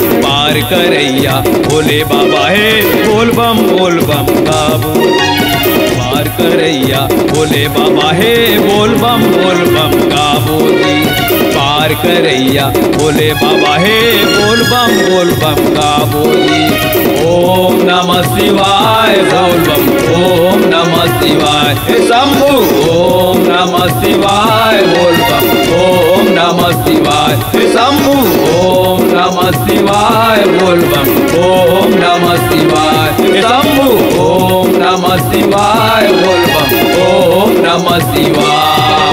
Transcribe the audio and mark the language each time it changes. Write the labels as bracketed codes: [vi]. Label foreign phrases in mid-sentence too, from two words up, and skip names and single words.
[bho] पार करैया भोले बाबा हे बोल बम गावो जी। पार करैया भोले बाबा हे बोल बम गावो जी। पार करैया भोले बाबा हे बोल बम गावो जी। [sa] ओम नमः शिवाय [bho] बोल बम, [sa] ओम नमः शिवाय हे शंभु, ओम नमः शिवाय [bho] बोल बम, [sa] ओम नमः शिवाय हे शंभु, ओम नमः शिवाय [bho] बोल बम, [sa] ओम नमः शिवाय हे शंभु, ओम नमः शिवाय [bho] बोल बम, [sa] ओम नमः शिवाय।